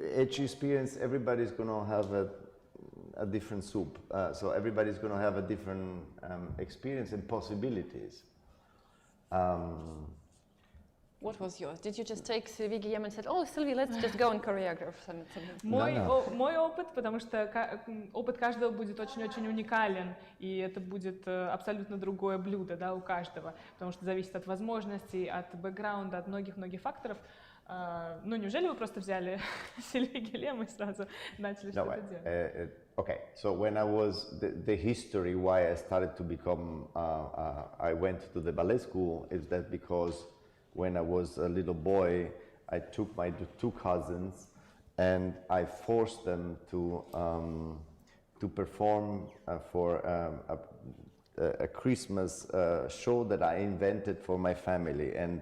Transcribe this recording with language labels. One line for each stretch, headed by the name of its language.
English: each experience, everybody's gonna have a different soup. So everybody's gonna have a different experience and possibilities. What was yours? Did you just take Sylvie Guillaume and said, "Oh, Sylvie, let's just go and choreograph something"?
Russian: Мой опыт, потому что опыт каждого будет очень-очень уникален, и это будет абсолютно другое блюдо, да, у каждого, потому что зависит от возможностей, от бэкграунда, от многих-многих факторов. Ну, неужели вы просто взяли Сильвию Гиллем и сразу начали что-то делать?
English: Okay, so when I was, the history why I started to become, I went to the ballet school is that because when I was a little boy, I took my two cousins and I forced them to perform for a Christmas show that I invented for my family.